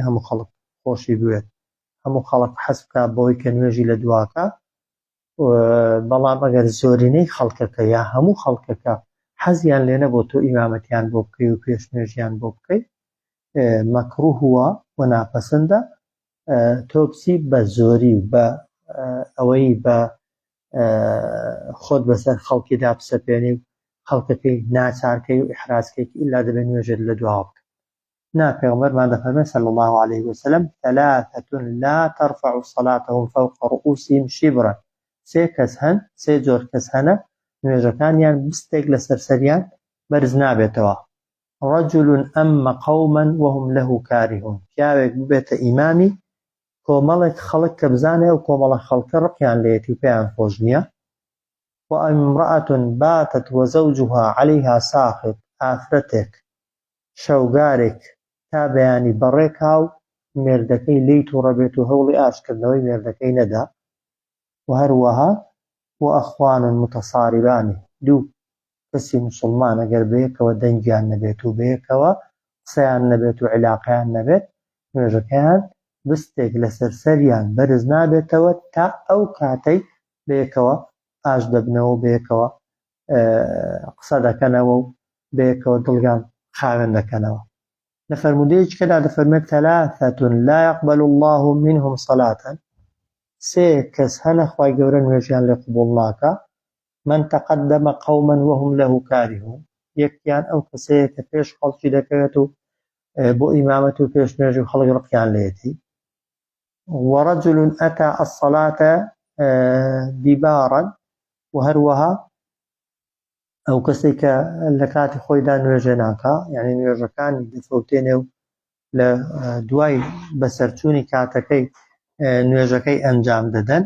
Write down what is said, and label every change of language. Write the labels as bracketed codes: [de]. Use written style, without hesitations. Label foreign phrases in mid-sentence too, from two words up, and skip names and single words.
[ckb] هەموو خەڵک خۆشی بوێت، هەموو خەڵک حەز بکا بەوەی کە نوێژی لە دواکە، بەڵام ئەگەر زۆرینەی خەڵکەکە یا هەموو خەڵکەکە حەزیان لێ نەبوو تۆ ئیمامەتیان بۆ بکەی و پێشنوێژیان بۆ بکەی، مەکروهوە و ناپەسەندە تۆ بچی بە زۆری و بە ئەوەی بە خۆت بەسەر خەڵکیدا بسەپێنی و خەڵکەکەی ناچارکەی و ئیحرازکەی ئیلا دەبێت نوێژت لە دواوە بکە. نا پێغەمبەرمان دەفەرمێت [ar] صلی الله عليه وسلم ثلاثة لا ترفع صلاتهم فوق رؤوسهم شبرا، [ckb] سێ کەس هەن، سێ جۆر کەس هەنە نوێژەکانیان بستێک لە سەرسەریان بەرز نابێتەوە. [ar] رجل أما قوما وهم له كارهون، [ckb] پیاوێک ببێتە ئیمامی کۆمەڵێک خەڵک کە بزانێ و کۆمەڵە خەڵکە ڕقیان لێتی و پێیان خۆش نییە. [ar] وامرأة باتت وزوجها عليها ساخط، [ckb] ئافرەتێک شەوگارێک تا بەیانی بەڕێکا و مێردەکەی لی تووڕە بێت و هەوڵی ئاشکردنەوەی مێردەکەی نەدا. و هەروەها [ar] وأخوان متصاربان، [ckb] دوو کەسی مسلمان ئەگەر بەیەکەوە دەنگیان نەبێت و بەیەکەوە قسەیان نەبێت و عیلاقەیان نەبێت نوێژەکەیان بستێک لە سەرسەریان بەرز نابێتەوە تا ئەو کاتەی بەیەکەوە ئاش دەبنەوە و بەیەکەوە قسە دەکەنەوە و بەیەکەوە دڵیان خاوێن دەکەنەوە. لە فەرموودەیەکدا دەفەرمێت [ar] ثلاثة لا يقبل الله منهم صلاة، [ckb] سێ کەس هەنە خوای گەورە نوێژیان لێ قبوڵ ناکە. [ar] من تقدم قوما وهم له كارهون، [ckb] یەکیان ئەو کەسەیە کە پێش خەڵکی دەکەوێت و بۆ ئیمامەت و پێش نوێژی و خەڵک ڕقیان لێتی. [ar] ورجل أتى الصلاة دبارا، [ckb] و هەروەها ئەو کەسێک کە لە کاتی خۆیدا نوێژە ناکە، یعنی نوێژەکانی دەفەوتێنێ و لە دوای بەسەرچوونی کاتەکەی نوێژەکەی ئەنجام دەدەن.